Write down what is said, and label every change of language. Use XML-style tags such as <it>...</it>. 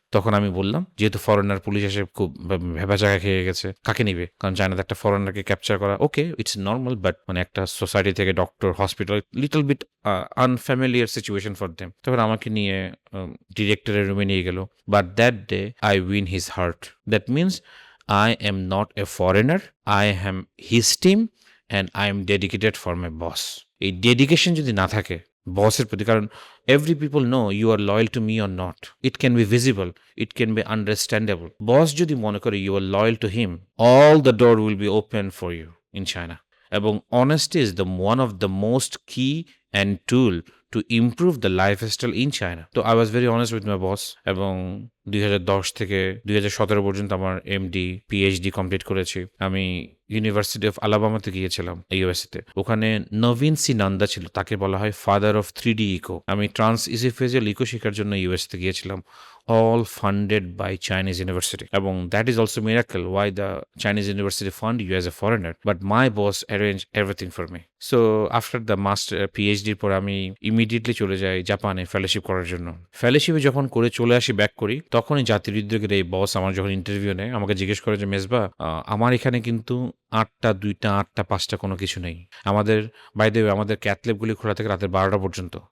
<bn>তখন আমি বললাম, যেহেতু ফরেনার পুলিশ এসে খুব ভেবা জায়গা খেয়ে গেছে, কাকে নিবে? কারণ চায়নাতে একটা ফরেনারকে ক্যাপচার করা</bn> <en>okay, it's normal,</en> <bn>বাট মানে একটা সোসাইটি থেকে doctor, hospital,</bn> <en>Little bit unfamiliar situation for them.</en> <bn>তখন আমাকে নিয়ে ডিরেক্টরের রুমে নিয়ে গেল।</bn> <en>But that day I win his heart. That means I am not a foreigner, I am his team and I am dedicated for my boss.</en> <bn>এই dedication যদি না থাকে বসের প্রতি,</bn> <en>কারণ every people know you are loyal to me or not, it can be visible, it can be understandable.</en> <bn>বস যদি মনে করে</bn> <en>You are loyal to him, all the door will be open for you in China. এবং honesty is the one of the most key and tool to improve the lifestyle in China. তো I was very honest with my boss,</en> <bn>এবং 2010 থেকে 2017 পর্যন্ত আমার MD PhD complete করেছি। আমি university of আলাবামাতে গিয়েছিলাম ইউএসএতে। ওখানে নবীন সি নন্দা ছিল, তাকে বলা হয় ফাদার অফ 3D ইকো। আমি ট্রান্স ইসোফেজিয়াল ইকো শেখার জন্য ইউএসএতে গিয়েছিলাম,</bn> <en>all funded by Chinese university. এবং that is also miracle why the Chinese university fund you as a foreigner. But my boss arranged everything for me. So after the master PhD</en> <bn>পর আমি immediately চলে যাই জাপানে fellowship করার জন্য। ফেলোশিপে যখন করে চলে আসি, ব্যাক করি, তখনই জাতির উদ্যোগের এই বস আমার যখন ইন্টারভিউ নেয়, আমাকে জিজ্ঞেস করে যে মেজবা, আমার এখানে কিন্তু 8টা 2টা 8টা 5টা কোনো কিছু নেই। আমাদের</bn> <en>by the way</en> <bn>আমাদের ক্যাথল্যাবগুলি খোলা থাকে রাতের 12টা পর্যন্ত।</bn>